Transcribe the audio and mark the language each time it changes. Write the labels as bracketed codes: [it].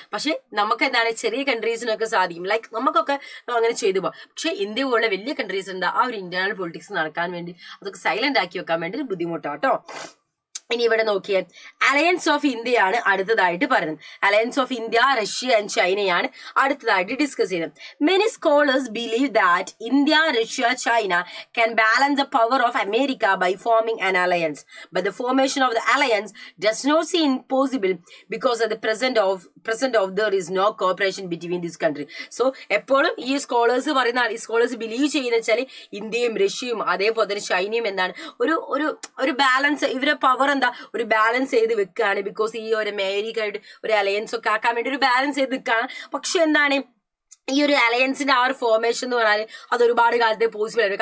[ml] പക്ഷെ നമുക്ക് എന്താണ് ചെറിയ കൺട്രീസിനൊക്കെ സാധിക്കും, ലൈക്ക് നമുക്കൊക്കെ അങ്ങനെ ചെയ്തു പോകാം. പക്ഷെ ഇന്ത്യ പോലുള്ള വലിയ കൺട്രീസ് ഉണ്ട് ആ ഒരു ഇന്റേണൽ പൊളിറ്റിക്സ് നടക്കാൻ വേണ്ടി അതൊക്കെ സൈലന്റ് ആക്കി വെക്കാൻ വേണ്ടി ബുദ്ധിമുട്ടാട്ടോ. ഇനി ഇവിടെ നോക്കിയേ, അലയൻസ് ഓഫ് ഇന്ത്യയാണ് അടുത്തതായിട്ട് പറയുന്നത്. Alliance of India, Russia and ചൈനയാണ് അടുത്തതായിട്ട് ഡിസ്കസ് ചെയ്യുന്നത്. [en] Many scholars believe that India, Russia, China can balance the power of America by forming an alliance. But the formation of the alliance does not seem possible because at the present of there is no cooperation between this country. [ml] So എപ്പോഴും ഈ scholars പറയുന്ന, ഈ scholars believe ചെയ്യുന്ന വെച്ചാൽ ഇന്ത്യയും റഷ്യയും അതേപോലെ തന്നെ ചൈനയും എന്താണ് ഒരു ബാലൻസ്, ഇവരെ പവർ എന്താ ഒരു ബാലൻസ് ചെയ്ത് വെക്കുകയാണ്. ബിക്കോസ് ഈ ഒരു അമേരിക്ക ആയിട്ട് ഒരു അലയൻസ് ഒക്കെ ആക്കാൻ വേണ്ടി ഒരു ബാലൻസ് ചെയ്ത് നിൽക്കുകയാണ്. പക്ഷെ എന്താണ് ഈ ഒരു അലയൻസിന്റെ ആ ഒരു ഫോർമേഷൻ എന്ന് പറഞ്ഞാൽ അത് ഒരുപാട് കാലത്തെ പോസിബിൾ ആയിരുന്നു.